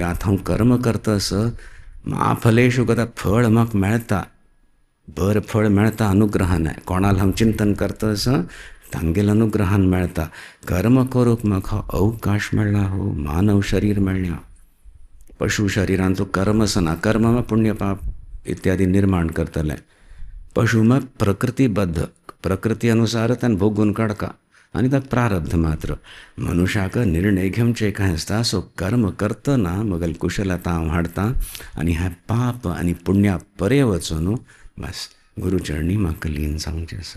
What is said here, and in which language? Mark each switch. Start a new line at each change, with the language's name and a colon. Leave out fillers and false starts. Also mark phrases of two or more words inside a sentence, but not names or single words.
Konkani: आतां हांव कर्म करता असं महाफलेशु कदा फळ म्हाका मेळटा, बरें फळ मेळटा अनुग्रहान. कोणाला हांव चिंतन करता असं तांगेल अनुग्रहान मेळटा. कर्म करूंक म्हाका अवकाश मेळ्ळा. हो मानव शरीर मेळ्ळें. पशु शरिरांचो कर्म सना. कर्म में पुण्य पाप इत्यादी निर्माण करतले. पशु में प्रकृतिबद्ध, प्रकृती अनुसार त्यान भोगून काडका. आनी ताका प्रारब्ध मात्र. मनुष्याक निर्णय घेवचे कांय आसता. सो कर्म करतना म्हगेली कुशलता हांव हाडटा. आनी हें पाप आनी पुण्या परे वचून बस गुरुचरणी म्हाका लीन जावचें आसा.